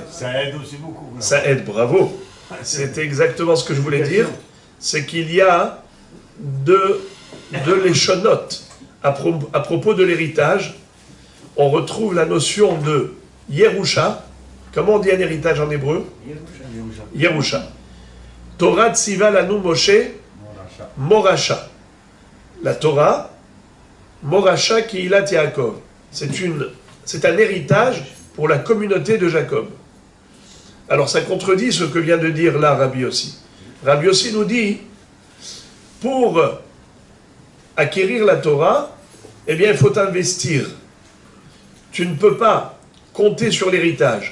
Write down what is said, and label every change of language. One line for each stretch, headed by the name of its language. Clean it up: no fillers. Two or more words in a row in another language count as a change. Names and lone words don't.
French: Ça aide aussi beaucoup. Non? Ça aide, bravo. C'est exactement ce que je voulais dire. C'est qu'il y a de l'échonote. À propos de l'héritage, on retrouve la notion de Yerusha. Comment on dit un héritage en hébreu? Yerusha.
Hebrew: תורה צוה לנו משה מורשה.
French: La Torah,
Hebrew: מורשה קהלת יעקב.
French: C'est un héritage pour la communauté de Jacob. Alors ça contredit ce que vient de dire là Rabbi Yossi. Rabbi Yossi nous dit, pour acquérir la Torah, eh bien il faut investir. Tu ne peux pas compter sur l'héritage.